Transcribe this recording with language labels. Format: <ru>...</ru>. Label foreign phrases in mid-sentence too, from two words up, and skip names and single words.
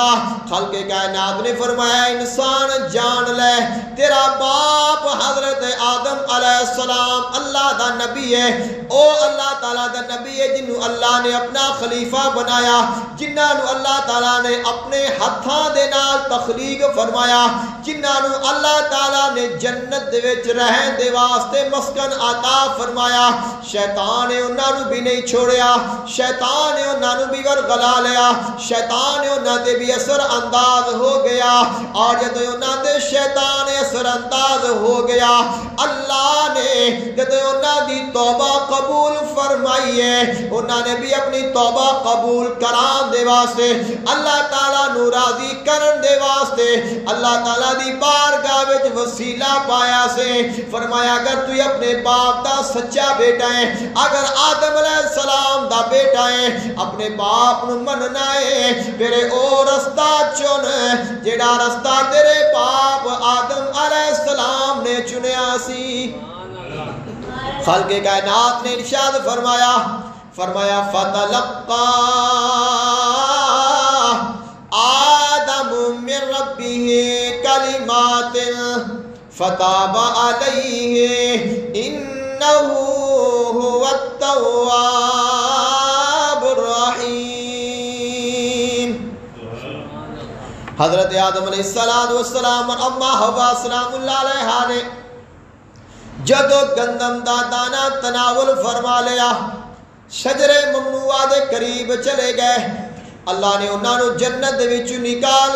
<pa>خالق کائنات نے فرمایا انسان جان لے تیرا باپ حضرت آدم</pa> <ar>علیہ السلام</ar> <pa>اللہ دا نبی ہے، او اللہ تعالیٰ دا نبی ہے جنہوں اللہ نے اپنا خلیفہ بنایا، جنہاں نو اللہ تعالیٰ نے اپنے ہتھاں دے نال تخلیق فرمایا، جنہاں نو اللہ تعالیٰ نے جنت دے وچ رہن دے واسطے مسکن عطا فرمایا، شیطان نے انہاں نو بھی نہیں چھوڑیا، شیطان نے انہاں نو بھی ورغلا لیا، شیطان نے انہاں تے بھی اثر انداز ہو گیا۔ گیا اور جدو انہوں دے شیطان اثر انداز ہو گیا اللہ نے جدو انہوں دی توبہ قبول فرمائی ہے انہوں نے بھی اپنی توبہ قبول کران دے واسطے اللہ تعالیٰ نو راضی کرن دے واسطے اللہ تعالیٰ دی بارگاہ وچ وسیلہ پایا سے فرمایا اگر تو اپنے باپ دا سچا بیٹا ہے اگر آدم</pa> <ar>علیہ السلام</ar> <pa>دا بیٹا ہے اپنے باپ نو مننا ہے میرے او رستہ چن جیڑا رستہ تیرے باپ آدم</pa> <ar>علیہ السلام</ar> <pa>نے چنیا سی خالق کائنات نے ارشاد فرمایا فتلقا</pa> <ar>آدم من ربه کلمات فتاب علیہ انہو هو التواب الرحیم</ar> <pa>حضرت آدم</pa> <ar>علیہ السلام</ar> <pa>اور اما حوا</pa> <ar>سلام اللہ علیہ</ar> <pa>نے جدو گندم دا دانا تناول فرما لیا شجر ممنوعہ دے قریب چلے گئے اللہ نے انہوں نے جنت دے وچوں نکال</pa>